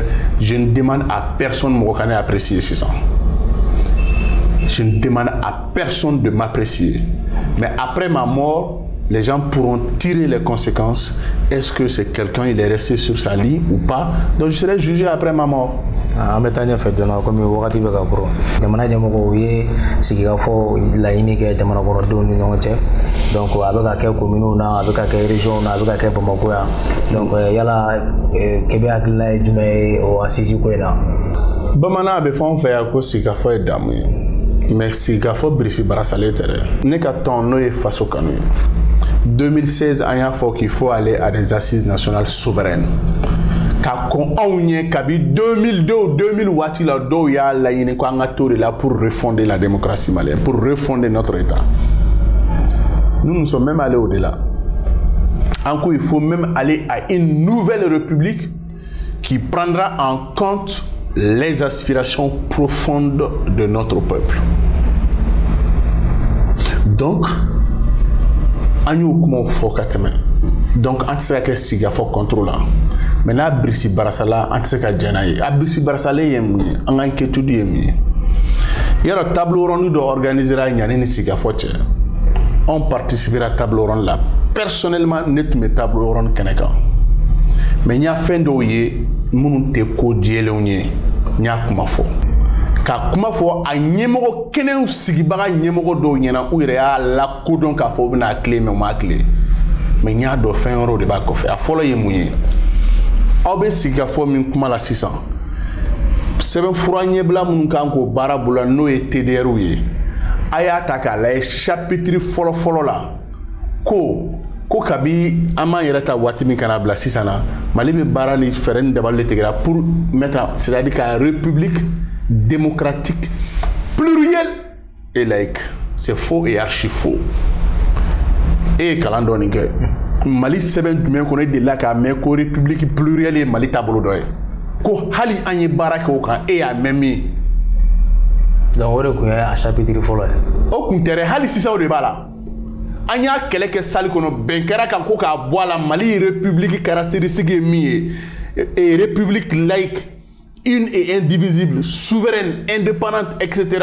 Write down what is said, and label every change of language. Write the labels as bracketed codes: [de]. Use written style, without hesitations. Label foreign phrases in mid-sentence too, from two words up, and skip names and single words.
[fr] Je ne demande à personne de me apprécier 600. Je ne demande à personne de m'apprécier. Mais après ma mort, les gens pourront tirer les conséquences. Est-ce que c'est quelqu'un, il est resté sur sa ligne ou pas? Donc je serai jugé après ma mort. En fait, comme [bm] wakati bɛ ka kɔrɔ jamana ɲɛmɔgɔw ye sigi ka fɔ laɲini kɛ jamana kɔnɔdenw ni ɲɔgɔn cɛ donc a bɛ ka kɛ communes na a bɛ ka kɛ régions na a bɛ ka kɛ Bamakɔ yan donc yala Kebe hakilina ye jumɛn ye o assise ko in na. Bamanan a bɛ fɛn o fɛn yan ko sigi ka fɔ ye damu ye mais sigi ka fɔ birisi barasalen tɛ dɛ ne ka tɔn n'o ye faso kanu ye 2016 an y'a fɔ [fr] qu'il faut aller à des assises nationales souveraines. [bm] Ka kon anw ɲɛ kabi 2002 ou 2000 waati la dɔw y'a laɲini ko an ka to de la [fr] pour refonder la démocratie malienne, pour refonder notre État. Nous sommes même allés au-delà. Encore, il faut même aller à une nouvelle république qui prendra en compte les aspirations profondes de notre peuple. Donc, [bm] an y'o kumaw fɔ ka tɛmɛ. Donc, an tɛ se ka kɛ sigikafɔ contrôle. Maintenant, Birisi Barasala, an tɛ se ka jɛn n'a ye. A Birisi Barasalen ye mun ye? An ka inquiétude ye mun ye? Yɔrɔ [fr] table ronde [bm] dɔ organisera ɲani ni sigikafɔ cɛ. [fr] On participera à table ronde là. [bm] Personnellement, ne tun bɛ [fr] table ronde [bm] kɛnɛ kan. Mais n y'a fɛn dɔw ye minnu tɛ ko jɛlenw ye. N y'a kuma fɔ. Ka kuma fɔ a ɲɛmɔgɔ kɛnɛw sigibaga ɲɛmɔgɔ dɔw ɲɛna u yɛrɛ y'a lakodɔn k'a fɔ u bɛna a tile mais u m'a tile. Mais n y'a dɔn fɛn wɛrɛw de b'a kɔfɛ. A fɔlɔ ye mun ye? Aw bɛ sigi ka fɔ min kuma la sisan. Sɛbɛnfura ɲɛbila minnu kan k'o baara bolo n'o ye TDR ye. A y'a ta k'a lajɛ chapitre fɔlɔ la ko kabi an m'an yɛrɛ ta waati min kana bila sisan na Mali bɛ baara ni fɛɛrɛ ni dabali de tigɛra [fr] pour mettre c'est-à-dire [bm] ka [fr] république démocratique plurielle et laïque. C'est faux et archi faux. [bm] Et kalan dɔɔni kɛ Mali sɛbɛn jumɛn kɔnɔ e delila k'a mɛn ko [fr] république plurielle [bm] ye Mali taabolo dɔ ye ko hali an ye baara kɛ o kan e y'a mɛn min. Donc o de tun ye a chapitre fɔlɔ ye. O tun tɛ dɛ hali sisan o de b'a la. An y'a kɛlɛ kɛ salle kɔnɔ bɛn kɛra kan ko k'a bɔ a la Mali [fr] république caractéristique [bm] ye min ye [fr] république laïque une et indivisible souveraine indépendante etc.